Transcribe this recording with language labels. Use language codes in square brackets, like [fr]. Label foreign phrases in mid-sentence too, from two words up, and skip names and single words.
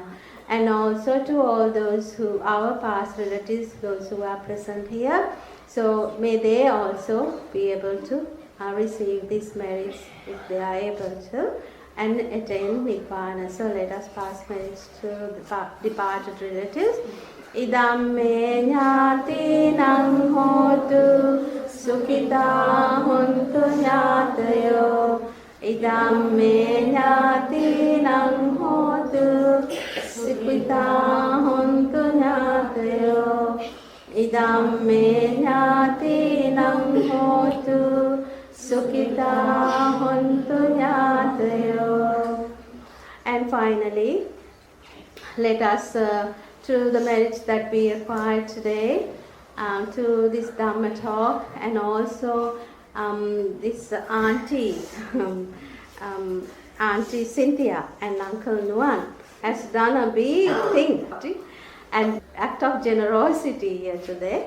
[en] And also to all those who, our past relatives, those who are present here, so may they also be able to receive these merits if they are able to, and attain Nibbana. So let us pass merits to the departed relatives. [pi] Idam me jnatinam hotu sukhita hontu jnatayo. Idam me jnatinam hotu sukhita hontu jnatayo. Idam me jnatinam hotu sukhita hontu jnatayo. [en] And finally, let us to the merits that we acquired today, to this Dhamma talk, and also this auntie, Auntie Cynthia and Uncle Nuan has done a big thing and act of generosity here today.